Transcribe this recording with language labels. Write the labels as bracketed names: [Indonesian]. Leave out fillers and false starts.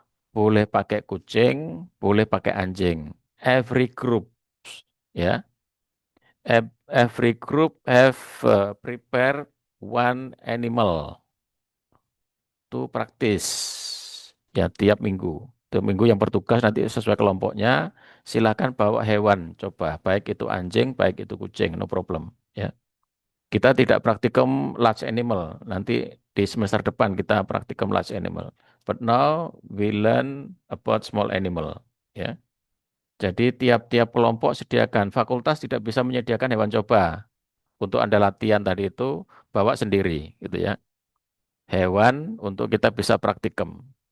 [Indonesian] Boleh pakai kucing, boleh pakai anjing. [English] Every group, ya, every group have prepare one animal to practice. [Indonesian] Ya, tiap minggu. Tiap minggu yang bertugas nanti sesuai kelompoknya, silakan bawa hewan. Coba, baik itu anjing, baik itu kucing, [English] no problem. [Indonesian] Ya, kita tidak praktikum large animal. Nanti di semester depan kita praktikum large animal. [English] But now we learn about small animal. [Indonesian] Ya. Jadi tiap-tiap kelompok sediakan. Fakultas tidak bisa menyediakan hewan coba. Untuk Anda latihan tadi itu bawa sendiri gitu ya. Hewan untuk kita bisa praktikum.